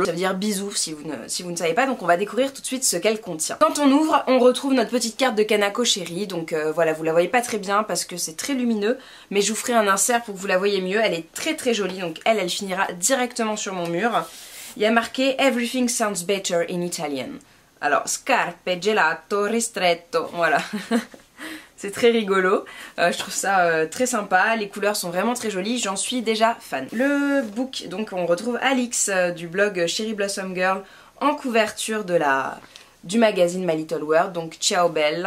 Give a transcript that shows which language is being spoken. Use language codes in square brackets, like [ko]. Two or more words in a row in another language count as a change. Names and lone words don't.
[fr] Ça veut dire bisous si vous ne savez pas, donc on va découvrir tout de suite ce qu'elle contient. Quand on ouvre, on retrouve notre petite carte de Kanako chérie, donc voilà, vous la voyez pas très bien parce que c'est très lumineux, mais je vous ferai un insert pour que vous la voyez mieux. Elle est très très jolie, donc elle finira directement sur mon mur. Il y a marqué [en] Everything sounds better in Italian. [fr] Alors, [it] scarpe, gelato, ristretto, [fr] voilà. C'est très rigolo, je trouve ça très sympa, les couleurs sont vraiment très jolies, j'en suis déjà fan. Le book, donc on retrouve Alix du blog Cherry Blossom Girl en couverture du magazine My Little World, donc Ciao Bella.